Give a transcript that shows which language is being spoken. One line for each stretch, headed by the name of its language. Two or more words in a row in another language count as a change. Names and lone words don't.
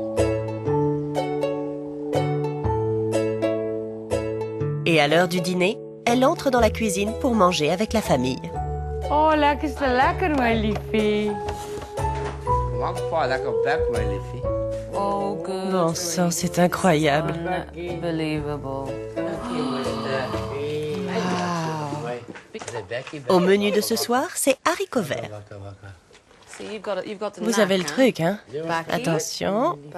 French: Et à l'heure du dîner, elle entre dans la cuisine pour manger avec la famille.
Dutch: Oh, lekker is wel lekker, mijn liefie.
English: Oh, good.
French: Bon sang, c'est incroyable.
English: Unbelievable.
French: Au menu de ce soir, c'est haricots verts. Vous avez le truc, hein? Attention.